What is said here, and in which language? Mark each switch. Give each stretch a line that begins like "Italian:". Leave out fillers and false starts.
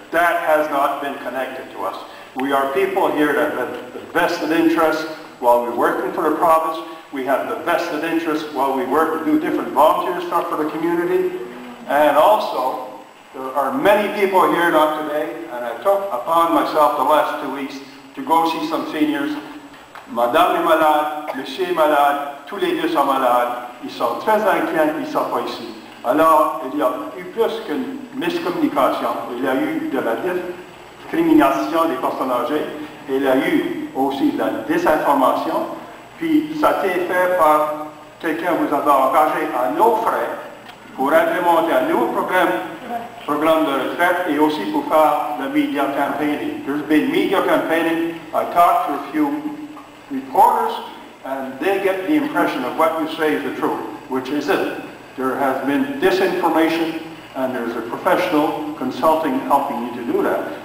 English: That has not been connected to us. We are people here that have the vested interest while we're working for the province. We have the vested interest while we work and do different volunteer stuff for the community. And also, there are many people here, not today, and I took upon myself the last 2 weeks to go see some seniors.
French: Madame est malade, Monsieur est malade, tous les deux sont malades. Ils sont très inquiets qu'ils ne sont pas ici. Alors, il y a eu plus qu'une miscommunication. Il y a eu de la discrimination des personnes âgées. Il y a eu aussi de la désinformation. Puis, ça a été fait par quelqu'un qui vous a engagé à nos frais pour implémenter un nouveau programme de retraite et aussi pour faire le media campaigning.
English: There's been media campaigning. I talked to a few reporters, and they get the impression of what you say is the truth, which isn't. There has been disinformation, and there's a professional consulting helping you to do that.